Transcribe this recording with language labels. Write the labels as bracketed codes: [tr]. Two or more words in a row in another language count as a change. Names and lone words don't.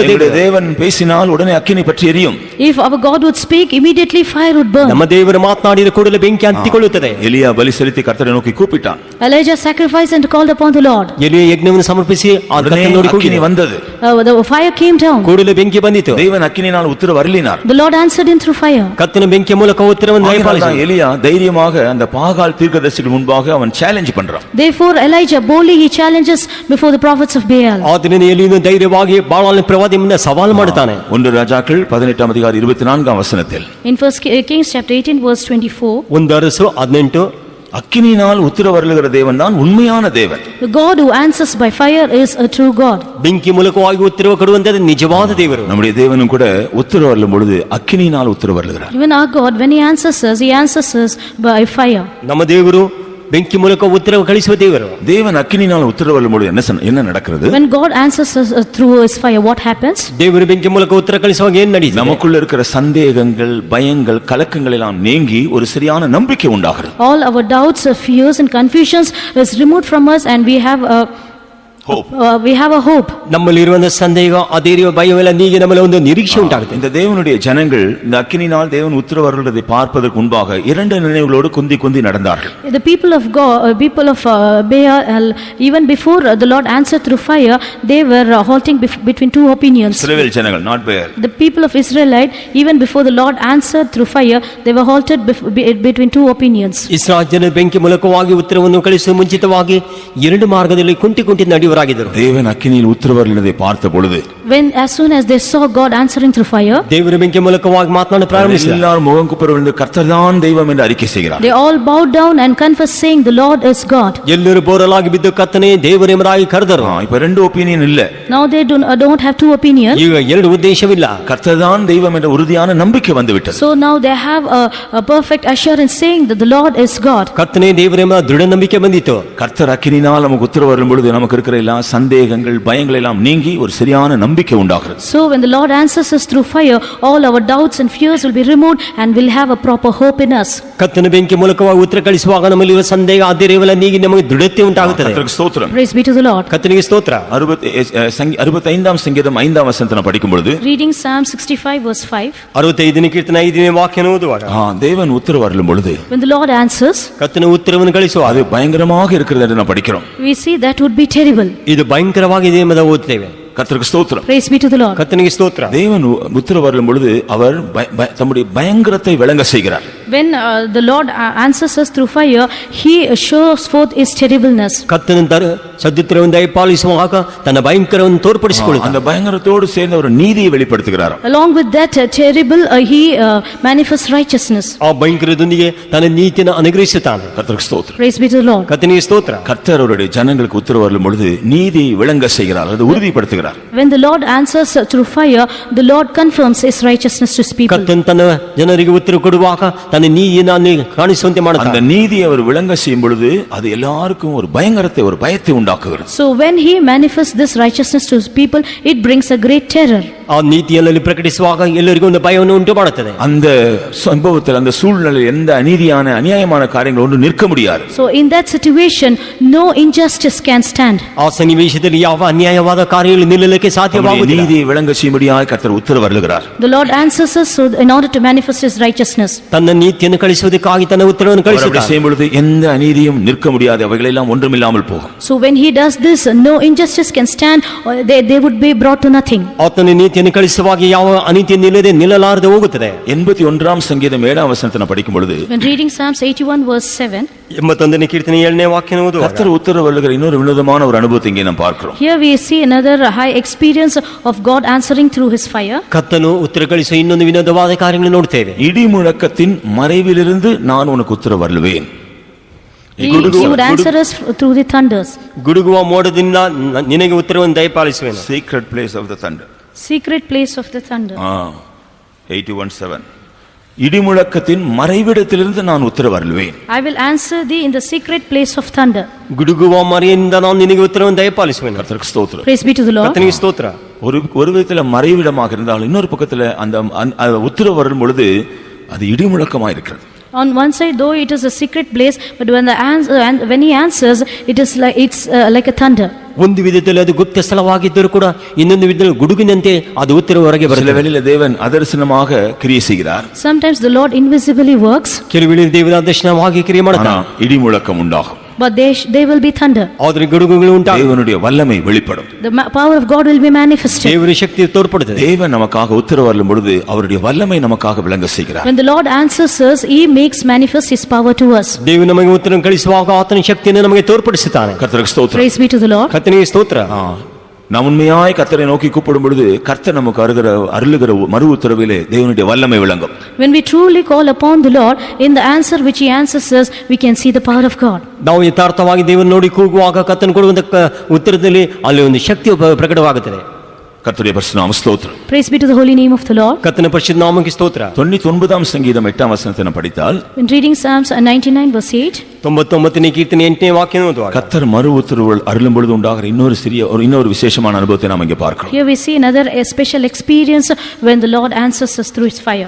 [ta] எங்களுடைய [kn] ದೇವರು. [ta] தேவன் பேசினால் உடனே அக்கினி பற்றி எரியும். [en] If our God would speak, immediately fire would burn. [kn] ನಮ್ಮ ದೇವರು ಮಾತನಾಡಿದ ಕೂಡಲೇ ಬೆಂಕಿ ಹತ್ತಿಕೊಳ್ಳುತ್ತದೆ. [ta] எலியா பலி செலுத்தி கர்த்தரை நோக்கி கூப்பிட்டான். [en] Elijah sacrificed and called upon the Lord. [kn] ಎಲಿಯ ಯಜ್ಞವನ್ನು ಸಮರ್ಪಿಸಿ ಆ [ta] உடனே [kn] ಕರ್ತನ ನೋಡಿ [ta] அக்கினி [kn] ಕೂಗಿದನು. [ta] வந்தது. [en] The fire came down. [kn] ಕೂಡಲೇ ಬೆಂಕಿ ಬಂದಿತು. [ta] தேவன் அக்கினியினால் உத்தரவு அருளினார். [en] The Lord answered him through fire. [kn] ಕರ್ತನ ಬೆಂಕಿಯ ಮೂಲಕ ಉತ್ತರವನ್ನು ದಯಪಾಲಿಸಿದನು. [ta] எலியா தைரியமாக அந்த பாகால் தீர்க்கதரிசிகள் முன்பாக அவன் சேலஞ்ச் பண்றான். [en] Therefore Elijah boldly he challenges before the prophets of Baal. [kn] ಆತನ ಎಲಿಯನು ಧೈರ್ಯವಾಗಿ ಬಾಳಾಲಿನ ಪ್ರವಾದಿ ಮುಂದೆ ಸವಾಲು ಮಾಡುತ್ತಾನೆ. [ta] 1 ராஜாக்கள் 18 அதிகாரம் 24 வசனத்தில் [en] In 1 Kings chapter 18 verse 24, [kn] ಒಂದು ಅರಸು 18 [ta] அக்கினியினால் உத்தரவு அருளுகிற தேவன் தான் உண்மையான தேவன். [en] the God who answers by fire is a true God. [kn] ಬೆಂಕಿ ಮೂಲಕವಾಗಿ ಉತ್ತರ ಕೊಡುವಂತದ್ದು ನಿಜವಾದ ದೇವರು. [ta] நம்முடைய தேவனும் கூட உத்தரவு அருளும் பொழுது அக்கினியினால் உத்தரவு அருளுகிறார். [en] Even our God, when he answers us by fire. [kn] ನಮ್ಮ ದೇವರು ಬೆಂಕಿ ಮೂಲಕ ಉತ್ತರ ಕಳಿಸುವ ದೇವರು. [ta] தேவன் அக்கினியினால் உத்தரவு அருளும் பொழுது என்ன நடக்கிறது? [en] When God answers us through his fire, what happens? [kn] ದೇವರು ಬೆಂಕಿ ಮೂಲಕ ಉತ್ತರ ಕಳಿಸುವಾಗ ಏನು ನಡೆಯುತ್ತೆ? [ta] நமக்குள்ள இருக்கிற சந்தேகங்கள், பயங்கள், கலக்கங்கள் எல்லாம் நீங்கி ஒரு சரியான நம்பிக்கை உண்டாகிறது. [en] All our doubts, fears and confusions is removed from us and we have a hope. [kn] ನಮ್ಮಲ್ಲಿರುವಂತ ಸಂದೇಹ, ಅಧೈರ್ಯ, ಭಯವೆಲ್ಲ ನೀಗಿ ನಮ್ಮಲ್ಲಿ ಒಂದು ನಿರೀಕ್ಷೆ ಉಂಟಾಗುತ್ತೆ. [ta] இந்த தேவனுடைய ஜனங்கள் இந்த அக்கினியினால் தேவன் உத்தரவு அருளுவதை பார்ப்பதற்கு முன்பாக இரண்டு நினைவுகளோடு குந்தி நடந்தார்கள். [en] The people of God, people of Baal, even before the Lord answered through fire, they were halting between two opinions. [ta] இஸ்ரவேல் ஜனங்கள், [en] not Baal. The people of Israelite, even before the Lord answered through fire, they were halted between two opinions. [kn] ಇಸ್ರಾಯೇಲ್ ಜನರು ಬೆಂಕಿ ಮೂಲಕವಾಗಿ ಉತ್ತರವನ್ನು ಕಳಿಸುವ ಮುಂಚಿತವಾಗಿ ಎರಡು ಮಾರ್ಗದಲ್ಲಿ ಕುಂಟಿ ನಡೆಯುವರಾಗಿದ್ದರು. [ta] தேவன் அக்கினியில் உத்தரவு அருளினதை பார்த்த பொழுது, [en] As soon as they saw God answering through fire, [kn] ದೇವರು ಬೆಂಕಿ ಮೂಲಕವಾಗಿ ಮಾತನಾಡ ಪ್ರಾರಂಭಿಸಿದರು. [ta] எல்லாரும் முகம் குப்புற விழுந்து கர்த்தர் தான் தெய்வம் என்று அறிக்கை செய்கிறார். [en] they all bowed down and confessed, saying, "The Lord is God." [kn] ಎಲ್ಲರೂ ಬೋರಲಾಗಿ ಬಿದ್ದು ಕರ್ತನೇ ದೇವರೆಂಬರಾಗಿ ಕರೆದರು. [ta] இப்ப ரெண்டு ஒப்பீனியன் இல்ல. [en] Now they don't have two opinions. [kn] ಈಗ ಎರಡು ಉದ್ದೇಶವಿಲ್ಲ. [ta] கர்த்தர் தான் தெய்வம் என்ற உறுதியான நம்பிக்கை வந்து விட்டது. [en] So now they have a perfect assurance, saying that the Lord is God. [kn] ಕರ್ತನೇ ದೇವರೆಂಬ ದೃಢ ನಂಬಿಕೆ ಬಂದಿತು. [ta] கர்த்தர் அக்கினினால் நமக்கு உத்தரவு அருளும் பொழுது நமக்கு இருக்கிற எல்லா சந்தேகங்கள், பயங்கள் எல்லாம் நீங்கி ஒரு சரியான நம்பிக்கை உண்டாகிறது. [en] So when the Lord answers us through fire, all our doubts and fears will be removed and we'll have a proper hope in us. [kn] ಕರ್ತನ ಬೆಂಕಿ ಮೂಲಕವಾಗಿ ಉತ್ತರ ಕಳಿಸುವಾಗ ನಮ್ಮಲ್ಲಿರುವ ಸಂದೇಹ, ಅಧೈರ್ಯವೆಲ್ಲ ನೀಗಿ ನಮಗೆ ದೃಢತೆ ಉಂಟಾಗುತ್ತದೆ. [ta] கர்த்தருக்கு ஸ்தோத்திரம். [en] Praise be to the Lord. [kn] ಕರ್ತನಿಗೆ ಸ್ತೋತ್ರ. [ta] 65ஆம் சங்கீதம் 5ஆம் வசனத்தை படிக்கும் பொழுது, [en] Reading Psalm 65 verse 5. [kn] 65ನೇ ಕೀರ್ತನೆ 5ನೇ ವಾಕ್ಯನ ಓದುವಾಗ [ta] தேவன் உத்தரவு அருளும் பொழுது [en] When the Lord answers, [kn] ಕರ್ತನ ಉತ್ತರವನ್ನು ಕಳಿಸುವಾಗ [ta] அது பயங்கரமாக இருக்கிறது என்று நாம் படிக்கிறோம். [en] we see that would be terrible. [kn] ಇದು ಭಯಂಕರವಾಗಿದೆ ಎಂಬುದನ್ನು ಓದುತ್ತೇವೆ. [ta] கர்த்தருக்கு ஸ்தோத்திரம். [en] Praise be to the Lord. [kn] ಕರ್ತನಿಗೆ ಸ್ತೋತ್ರ. [ta] தேவன் உத்தரவு அருளும் பொழுது அவர் தம்முடைய பயங்கரத்தை விளங்க செய்கிறார். [en] When the Lord answers us through fire, he shows forth his terribleness. [kn] ಕರ್ತನ ಸದ್ಯುತ್ತರವನ್ನು ದಯಪಾಲಿಸುವಾಗ ತನ್ನ ಭಯಂಕರವನ್ನು ತೋರ್ಪಡಿಸಿಕೊಳ್ಳುತ್ತಾನೆ. [ta] அந்த பயங்கரத்தோடு சேர்ந்து அவர் நீதியை வெளிப்படுத்துகிறார். [en] Along with that terrible, he manifests righteousness. [kn] ಆ ಭಯಂಕರದೊಂದಿಗೆ ತನ್ನ ನೀತಿಯನ್ನು ಅನುಗ್ರಹಿಸುತ್ತಾನೆ. [ta] கர்த்தருக்கு ஸ்தோத்திரம். [en] Praise be to the Lord. [kn] ಕರ್ತನಿಗೆ ಸ್ತೋತ್ರ. [ta] கர்த்தர் அவருடைய ஜனங்களுக்கு உத்தரவு அருளும் பொழுது நீதியை விளங்க செய்கிறார், அது உறுதிப்படுத்துகிறார். [en] When the Lord answers through fire, the Lord confirms his righteousness to his people. [kn] ಕರ್ತನ ತನ್ನ ಜನರಿಗೆ ಉತ್ತರ ಕೊಡುವಾಗ ತನ್ನ ನೀತಿಯನ್ನು ಕಾಣಿಸುವಂತೆ [ta] அந்த [kn] ಮಾಡುತ್ತಾನೆ. [ta] நீதியை அவர் விளங்க செய்யும் பொழுது அது எல்லாருக்கும் ஒரு பயங்கரத்தை, ஒரு பயத்தை உண்டாக்குகிறது. [en] So when he manifests this righteousness to his people, it brings a great terror. [kn] ಆ ನೀತಿಯಲ್ಲಿ ಪ್ರಕಟಿಸುವಾಗ ಎಲ್ಲರಿಗೂ ಒಂದು ಭಯವನ್ನು ಉಂಟು ಮಾಡುತ್ತದೆ. [ta] அந்த சம்பவத்தில் அந்த சூழ்நிலையில் எந்த அநியாயமான காரியங்கள் ஒன்று நிற்க முடியாது. [en] So in that situation, no injustice can stand. [kn] ಆ ಸನ್ನಿವೇಶದಲ್ಲಿ ಯಾವ ಅನ್ಯಾಯವಾದ ಕಾರ್ಯಗಳು ನಿಲ್ಲಲಿಕ್ಕೆ ಸಾಧ್ಯವಾಗುವುದಿಲ್ಲ. [ta] நீதியை விளங்க செய்யும்படியாய் கர்த்தர் உத்தரவு அருளுகிறார். [en] The Lord answers us so in order to manifest His righteousness. [kn] ತನ್ನ ನೀತಿಯನ್ನು ಕಳಿಸುವುದಕ್ಕಾಗಿ ತನ್ನ ಉತ್ತರವನ್ನು [ta] அப்படி [kn] ಕಳಿಸುತ್ತಾನೆ. [ta] செய்யும் பொழுது எந்த அநீதியும் நிற்க முடியாது, அவைகளெல்லாம் ஒன்றுமில்லாமல் போகும். [en] So when He does this, no injustice can stand, or they would be brought to nothing. [kn] ಆತನ ನೀತಿಯನ್ನು ಕಳಿಸುವಾಗ ಯಾವ ಅನೀತಿ ನಿಲ್ಲದೆ ನಿಲ್ಲಲಾರದೆ ಹೋಗುತ್ತದೆ. [ta] 81 சங்கீதம் 7ஆம் வசனத்தை நான் படிக்கும் பொழுது [en] When reading Psalms 81 verse 7, [kn] 81ನೇ ಕೀರ್ತನೆ 7ನೇ ವಾಕ್ಯವನ್ನು ಓದುವಾಗ [ta] கர்த்தர் உத்தரவு அருளுகிற இன்னொரு வினோதமான ஒரு அனுபவத்தை இங்கே நாம் பார்க்கிறோம். [en] here we see another high experience of God answering through His fire. [kn] ಕರ್ತನು ಉತ್ತರ ಕಳಿಸುವ ಇನ್ನೊಂದು ವಿನೋದವಾದ ಕಾರ್ಯಗಳನ್ನು ನೋಡುತ್ತೇವೆ. [ta] இடி முழக்கத்தின் மறைவிலிருந்து நான் உனக்கு உத்தரவு அருளுவேன். [en] He would answer us through the thunders. [kn] ಗುಡುಗುವ ಮೋಡದಿಂದ ನಿನಗೆ ಉತ್ತರವನ್ನು ದಯಪಾಲಿಸುವೆನು. [en] Secret place of the thunder. Secret place of the thunder. 81:7. [ta] இடி முழக்கத்தின் மறைவிடத்திலிருந்து நான் உத்தரவு அருளுவேன். [en] I will answer thee in the secret place of thunder. [kn] ಗುಡುಗುವ ಮರೆಯಿಂದ ನಾನು ನಿನಗೆ ಉತ್ತರವನ್ನು ದಯಪಾಲಿಸುವೆನು. [ta] கர்த்தருக்கு ஸ்தோத்திரம். [en] Praise be to the Lord. [kn] ಕರ್ತನಿಗೆ ಸ್ತೋತ್ರ. [ta] ஒரு விதத்துல மறைவிடமாக இருந்தாலும் இன்னொரு பக்கத்துல அந்த உத்தரவு வரும் பொழுது அது இடி முழக்கமாக இருக்கிறது. [en] On one side, though it is a secret place, but when He answers, it's like a thunder. [kn] ಒಂದು ವಿಧದಲ್ಲಿ ಅದು ಗುಪ್ತ ಸ್ಥಳವಾಗಿದ್ದರೂ ಕೂಡ ಇನ್ನೊಂದು ವಿಧದಲ್ಲಿ ಗುಡುಗಿನಂತೆ ಅದು ಉತ್ತರ ಹೊರಗೆ [ta] சில [kn] ಬರುತ್ತದೆ. [ta] வேளையில தேவன் அதர்சனமாக கிரியை செய்கிறார். [en] Sometimes the Lord invisibly works, [kn] ಕೆಲವು ವೇಳೆ ದೇವರ ದರ್ಶನವಾಗಿ ಕ್ರಿಯೆ [ta] ஆனா [kn] ಮಾಡುತ್ತಾನೆ. [ta] இடி முழக்கம் உண்டாகும். [en] but they will be thunder. [kn] ಆದರೆ ಗುಡುಗುಗಳು ಉಂಟಾಗ [ta] தேவனுடைய வல்லமை வெளிப்படும். [en] The power of God will be manifested. [kn] ದೇವರ ಶಕ್ತಿ ತೋರ್ಪಡುತ್ತದೆ. [ta] தேவன் நமக்காக உத்தரவு அருளும் பொழுது அவருடைய வல்லமை நமக்காக விளங்க செய்கிறார். [en] When the Lord answers us, He makes manifest His power to us. [kn] ದೇವರು ನಮಗೆ ಉತ್ತರ ಕಳಿಸುವಾಗ ಆತನ ಶಕ್ತಿಯನ್ನು ನಮಗೆ ತೋರ್ಪಡಿಸುತ್ತಾನೆ. [ta] கர்த்தருக்கு ஸ்தோத்திரம். [en] Praise be to the Lord. [kn] ಕರ್ತನಿಗೆ ಸ್ತೋತ್ರ. [ta] நாம் உண்மையாய் கர்த்தரை நோக்கி கூப்பிடும் பொழுது கர்த்தர் நமக்கு அருளுகிற மறு உத்தரவிலே தேவனுடைய வல்லமை விளங்கும். [en] When we truly call upon the Lord, in the answer which He answers us, we can see the power of God. [kn] ನಾವು ಯಥಾರ್ಥವಾಗಿ ದೇವರನ್ನು ನೋಡಿ ಕೂಗುವಾಗ ಕರ್ತನು ಕೊಡುವಂತ ಉತ್ತರದಲ್ಲಿ ಅಲ್ಲಿ ಒಂದು ಶಕ್ತಿ ಪ್ರಕಟವಾಗುತ್ತದೆ. [ta] கர்த்தருடைய பரிசுத்த நாம ஸ்தோத்திரம். [en] Praise be to the holy name of the Lord. [kn] ಕರ್ತನ ಪರಿಶುದ್ಧ ನಾಮಕ್ಕೆ ಸ್ತೋತ್ರ. [ta] 99ஆம் சங்கீதம் 8ஆம் வசனத்தை நாம் படித்தால் [en] When reading Psalms 99 verse 8, [kn] 99ನೇ ಕೀರ್ತನೆ 8ನೇ ವಾಕ್ಯವನ್ನು ಓದುವಾಗ [ta] கர்த்தர் மறு உத்தரவு அருளும் பொழுது உண்டாகிற இன்னொரு விசேஷமான அனுபவத்தை நாம் இங்கே பார்க்கிறோம். [en] here we see another special experience when the Lord answers us through His fire.